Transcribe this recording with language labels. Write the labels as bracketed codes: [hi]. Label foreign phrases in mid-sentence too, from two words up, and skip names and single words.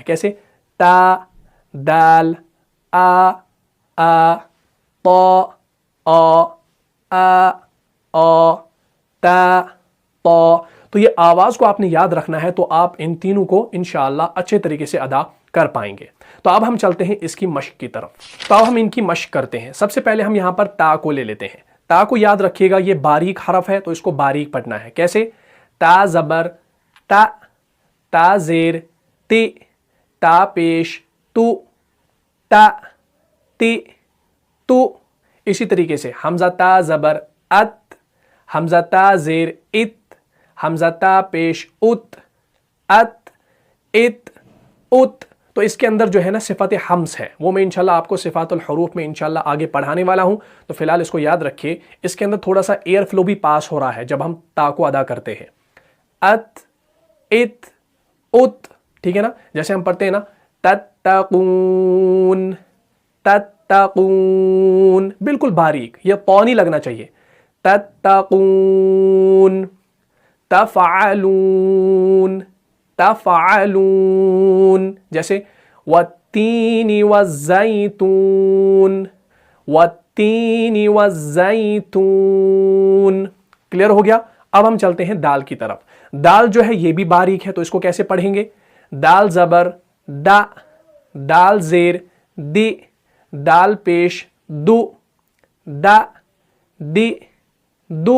[ur] کیسے؟ تا، دال، آ، طا، تا، طا. تو یہ آواز کو آپ نے یاد رکھنا ہے، تو آپ ان تینوں کو انشاءاللہ اچھے طریقے سے ادا کر پائیں گے. تو اب ہم چلتے ہیں اس کی مشق کی طرف. تو اب ہم ان کی مشق کرتے ہیں. سب سے پہلے ہم یہاں پر تا کو لے لیتے ہیں. تا کو یاد رکھیے گا، یہ باریک حرف ہے تو اس کو باریک پڑھنا ہے. کیسے؟ تا زبر تا، تا زیر تی، تا پیش تو، تا، تی، تو. اسی طریقے سے حمزہ تا زبر ات، حمزہ تا زیر ات، حمزہ تا پیش ات، ات، ات، ات. تو اس کے اندر جو ہے نا صفت حمز ہے، وہ میں انشاءاللہ آپ کو صفات الحروف میں انشاءاللہ آگے پڑھانے والا ہوں. تو فی الحال اس کو یاد رکھیے، اس کے اندر تھوڑا سا [en] air flow [ur] بھی پاس ہو رہا ہے جب ہم تا کو ادا کرتے ہیں. ات، ات، ات. ٹھیک ہے نا؟ جیسے ہم پڑھتے ہیں نا [ar] تتقون، تتقون، [ur] بالکل باریک، یہ طا نہیں لگنا چاہیے. [ar] تتقون، تفعلون، تفعلون. جیسے والتین والزیتون، والتین والزیتون. [ur] کلیئر ہو گیا؟ اب ہم چلتے ہیں دال کی طرف. دال جو ہے یہ بھی باریک ہے، تو اس کو کیسے پڑھیں گے؟ دال زبر دا، دال زیر دی، دال پیش دو، دا، دی، دو.